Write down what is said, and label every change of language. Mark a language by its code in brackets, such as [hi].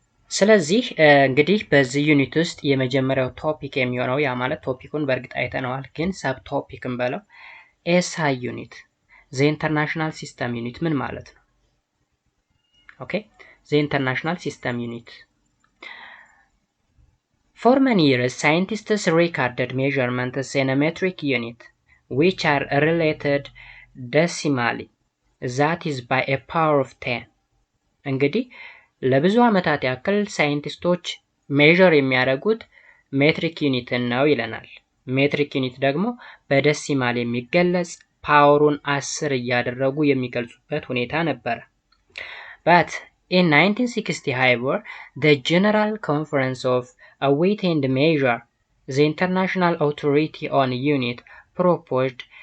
[am] ስለዚህ እንግዲህ በዚህ ዩኒት ውስጥ የመጀመሪያው ቶፒክ የሚሆነው ያ ማለት ቶፒኩን በእርግጥ አይተነዋል፣ ግን ሰብ ቶፒክን በለው ኤስአይ ዩኒት ዘ ኢንተርናሽናል ሲስተም ዩኒት ምን ማለት ነው? [en] ኦኬ ዘ ኢንተርናሽናል ሲስተም ዩኒት For many years, scientists recorded measurements in a metric unit, which are related decimally, that is by a power of 10. [am] እንግዲህ ለብዙ ዓመታት ያክል ሳይንቲስቶች ሜዠር የሚያደርጉት ሜትሪክ ዩኒትን ነው ይለናል። ሜትሪክ ዩኒት ደግሞ በደሲማል የሚገለጽ ፓወሩን 10 እያደረጉ የሚገልጹበት ሁኔታ ነበር። [en] But in 1960, however, the General Conference of a Weight and Measure, the international authority on unit, proposed